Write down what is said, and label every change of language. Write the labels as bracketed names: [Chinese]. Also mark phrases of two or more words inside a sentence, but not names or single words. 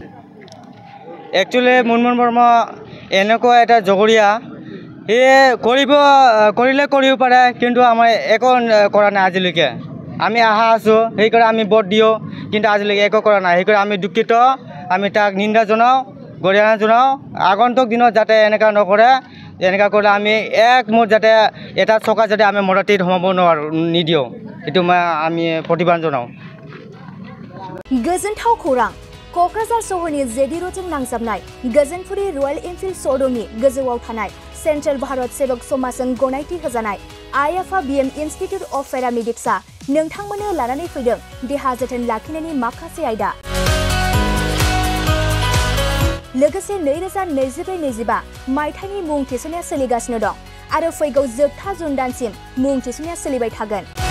[Assamese] একচুৱেলি মুনমুন বৰ্মা এনেকুৱা এটা জগৰীয়া সেয়ে কৰিলে কৰিব পাৰে কিন্তু আমাৰ একো কৰা নাই আজিলৈকে আমি আশা আছোঁ সেইকাৰণে আমি ভোট দিওঁ কিন্তু আজিলৈকে একো কৰা নাই সেইকাৰণে আমি দুখিত আমি তাক নিন্দা জনাওঁ গৰিহণা জনাওঁ আগন্তুক দিনত যাতে এনেকুৱা নকৰে এনেকুৱা কৰিলে আমি একমত যাতে এটা চকা যাতে আমি মৰাটিত সোমাব নিদিওঁ এইটো আমি প্ৰতিবাদ জনাওঁ [Bodo] गोजोनथाव खौरां क'क्राझार सहरनि जेडि र'डजों नांजाबनाय गोजोनपुरी रयेल एनफिल्ड श'रुमनि गोजौआव थानाय सेन्ट्रेल भारत सेवक समाजजों गनायथि होजानाय आइएफआ बीएम इन्स्टिट्यूट अफ पेरामेडिक्सआ नोंथांमोननो लानानै फैदों देहा जोथोन लाखिनायनि माखासे आयदा लोगोसे 2024-25 मायथाइनि मुं थिसननाया सोलिगासिनो दं आरो फैगौ जोबथा जुन दानसिम मुं थिसननाया सोलिबाय थागोन